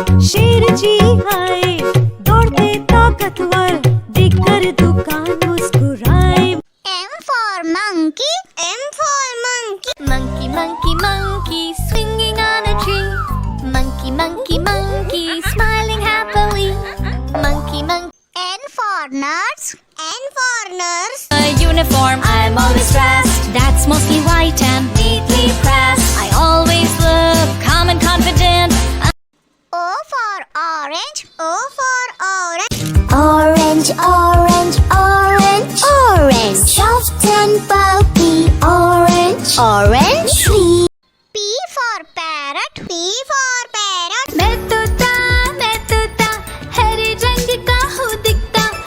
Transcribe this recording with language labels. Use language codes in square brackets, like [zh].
[hi] शेर जी आए दौड़ते ताकतवर, देखकर दुकान मुस्कुराए। [en] M for monkey, M for monkey. Monkey, monkey, monkey, swinging on a tree. Monkey, monkey, monkey, smiling happily. Monkey, monkey. N for nurse, N for nurse. A uniform, I'm always dressed. That's mostly white and neatly pressed. I always look calm and confident. O for orange, O for orange. Orange, orange, orange, orange. Soft and pulpy, orange, orange tree. P for parrot, P for parrot. [hi] मैं तोता हरे रंग का हूँ दिखता।